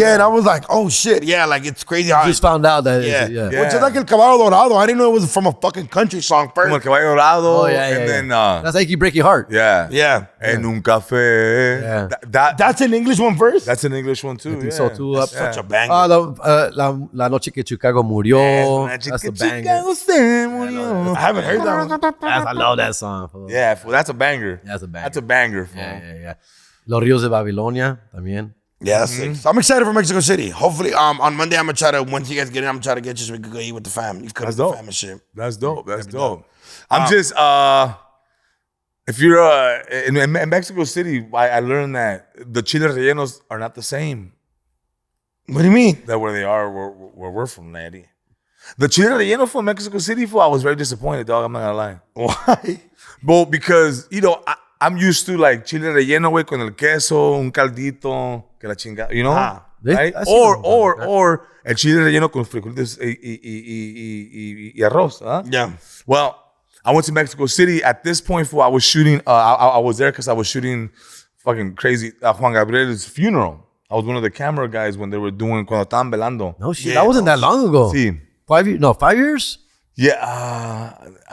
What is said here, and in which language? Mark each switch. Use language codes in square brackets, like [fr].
[en] Yeah, and I was like, oh shit, yeah, like it's crazy how Just found out that Which is like El Caballo Dorado. I didn't know it was from a fucking country song first. [es] Como El Caballo Dorado. [en] Oh, yeah. Then, that's like you break your heart. Yeah. [es] En un café. [en] Yeah. That's an English one first? That's an English one too. I think so too. That's such a banger. [es] La noche que Chicago murió. [en] That's a banger. I haven't heard that one. I love that song. Fool. Yeah, that's a banger. That's a banger. That's a banger. Fool. Yeah. Los Ríos de Babilonia [es] también. [en] Yeah, that's sick. So I'm excited for Mexico City. Hopefully, on Monday, I'm gonna try to, once you guys get in, I'm gonna try to get you so we can go eat with the fam. You cook with the fam and shit. That's dope. That's dope. I'm just, if you're in Mexico City, I learned that the chile rellenos are not the same. What do you mean? That where they are, where we're from, laddie. The chile relleno from Mexico City, I was very disappointed, dog. I'm not gonna lie. Why? Well, because, you know, I'm used to like chile relleno, [es] güey, con el queso, un caldito, que la chingada, [en] you know? Right? [es] Or el chile relleno con frijolitos y arroz, huh? [en] Yeah. Well, I went to Mexico City. At this point, I was shooting, I was there because I was shooting fucking crazy Juan Gabriel's funeral. I was one of the camera guys when they were doing, [es] cuando estaban velando. [en] No shit, that wasn't that long ago. [es] Sí. [en] 5 years? No, 5 years? Yeah.